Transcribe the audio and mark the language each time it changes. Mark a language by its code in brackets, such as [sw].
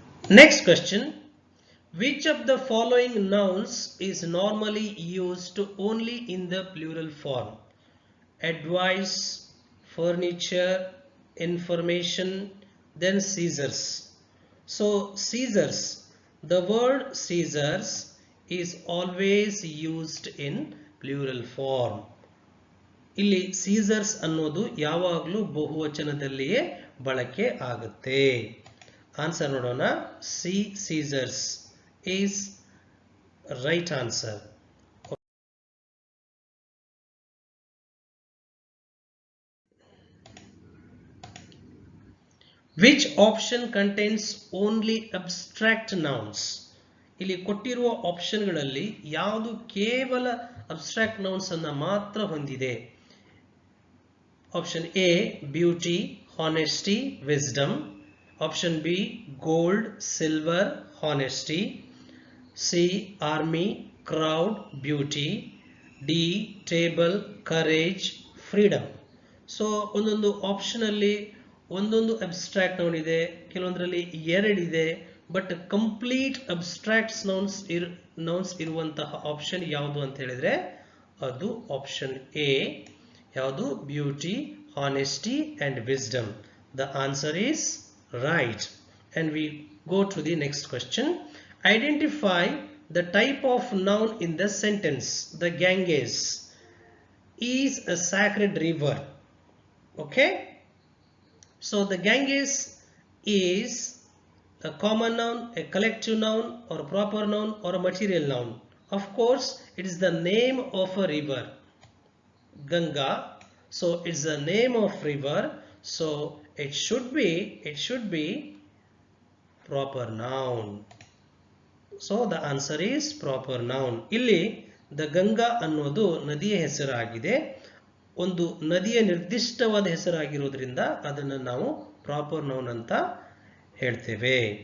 [en] Next question. Which of the following nouns is normally used only in the plural form? Advice, furniture, information, then scissors. So scissors, the word scissors is always used in plural form. [kn] ಇಲ್ಲಿ scissors ಅನ್ನೋದು ಯಾವಾಗಲೂ ಬಹುವಚನದಲ್ಲಿಯೇ ಬಳಕೆ ಆಗುತ್ತೆ. [en] answer [kn] ನೋಡೋಣ. [en] C, scissors is right answer. Which option contains only abstract nouns? [kn] ಇಲ್ಲಿ ಕೊಟ್ಟಿರುವ ಆಪ್ಷನ್ಗಳಲ್ಲಿ ಯಾವುದು ಕೇವಲ ಅಬ್ಸ್ಟ್ರಾಕ್ಟ್ ನೌನ್ಸ್ ಅನ್ನು ಮಾತ್ರ ಹೊಂದಿದೆ? [en] Option A beauty, honesty, wisdom. Option B, gold, silver, honesty. C, army, crowd, beauty. D, table, courage, freedom. [kn] So ಒಂದೊಂದು option ಅಲ್ಲಿ ಒಂದೊಂದು ಅಬ್ಸ್ಟ್ರಾಕ್ಟ್ ನೌನ್ ಇದೆ, ಕೆಲವೊಂದರಲ್ಲಿ ಎರಡಿದೆ. ಬಟ್ ಕಂಪ್ಲೀಟ್ ಅಬ್ಸ್ಟ್ರಾಕ್ಟ್ ನೌನ್ಸ್ ಇರುವಂತಹ ಆಪ್ಷನ್ ಯಾವುದು ಅಂತ ಹೇಳಿದ್ರೆ ಅದು ಆಪ್ಷನ್ ಎ. ಯಾವುದು? [en] Beauty, honesty and wisdom. The answer is right. And we go to the next question. Identify the type of noun in the sentence. The Ganges is a sacred river. Okay, so the Ganges is a common noun, a collective noun, or a proper noun, or a material noun. Of course, it is the name of a river, Ganga. So it's the name of river, so it should be proper noun. So the answer is proper noun. [kn] ಇಲ್ಲಿ the Ganga ಅನ್ನೋದು ನದಿಯ ಹೆಸರಾಗಿದೆ. ಒಂದು ನದಿಯ ನಿರ್ದಿಷ್ಟವಾದ ಹೆಸರಾಗಿರೋದ್ರಿಂದ ಅದನ್ನು ನಾವು proper noun ಅಂತ ಹೇಳ್ತೇವೆ.